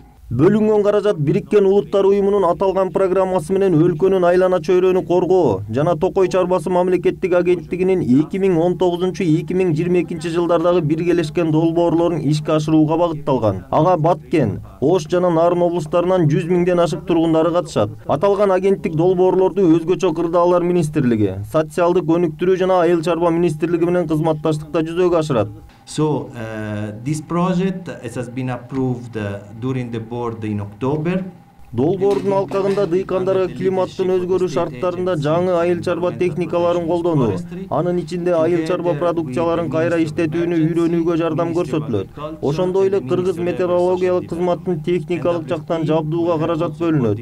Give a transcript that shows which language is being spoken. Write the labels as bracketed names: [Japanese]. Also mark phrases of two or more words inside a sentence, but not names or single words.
[Kyrgyz] Бөлүнгөн каражат Бириккен Улуттар уюмунун аталган программасы менен өлкөнүн Айлана чөйрөнү коргоо жана Токой чарбасы мамлекеттик агенттигинин 2019-2022 жылдардагы биргелешкен долбоорлорун ишке ашырууга багытталган. Ага Баткен, Ош жана Нарын облустарынан 100 миңден ашык тургундары катышат. Аталган агенттик долбоорлорду өзгөчө кырдаалар министрлиги, социалдык өнүктүрүү жана айыл чарба министрлиги менен кызматташтыкта жүзөгө ашырат. [English] So this project has been approved during the board in October. [Kyrgyz] Долбоордун алкагында дыйкандарга климаттын өзгөрүү шарттарында жаңы айыл чарба техникаларын колдонуу, анын ичинде айыл чарба продукцияларын кайра иштетүүнү үйрөнүүгө жардам көрсөтүлөт. Ошондой эле Кыргыз метеорологиялык кызматтын техникалык жактан жабдууга каражат бөлүнөт.